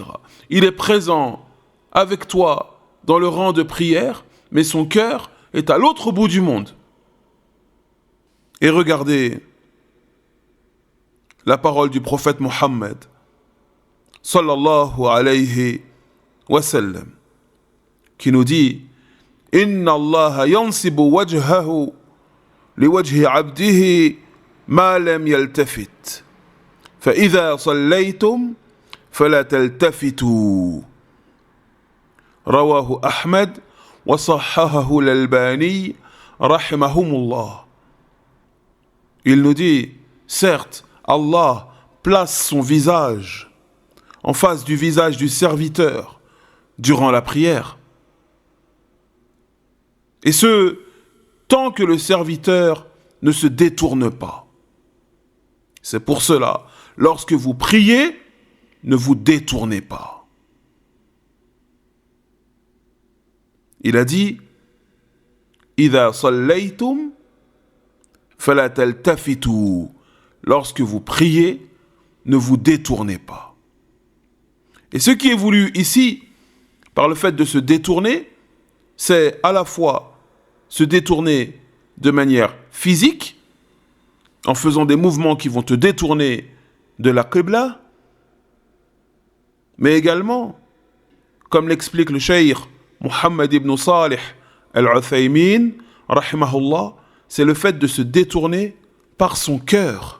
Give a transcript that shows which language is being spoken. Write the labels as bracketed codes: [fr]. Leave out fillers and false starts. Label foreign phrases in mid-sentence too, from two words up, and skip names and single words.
[fr] Il est présent avec toi dans le rang de prière, mais son cœur est à l'autre bout du monde. Et regardez la parole du prophète Mohammed, [ar] صلى الله عليه وسلم, [fr] qui nous dit « [ar] إن الله ينصب وجهه لوجه عبده ما لم يلتفت. فإذا صليتم فلا تلتفتوا. » رواه أحمد وصححه الألباني رحمهم الله. [fr] Il nous dit, certes, Allah place son visage en face du visage du serviteur durant la prière. Et ce, tant que le serviteur ne se détourne pas. C'est pour cela, lorsque vous priez, ne vous détournez pas. Il a dit, [ar] إِذَا صَلَّيْتُمْ فَلَا تَلْتَفِتُوا. [fr] Lorsque vous priez, ne vous détournez pas. Et ce qui est voulu ici, par le fait de se détourner, c'est à la fois se détourner de manière physique, en faisant des mouvements qui vont te détourner de la Qibla, mais également, comme l'explique le cheikh Muhammad ibn Salih al-Uthaymin, rahimahullah, c'est le fait de se détourner par son cœur.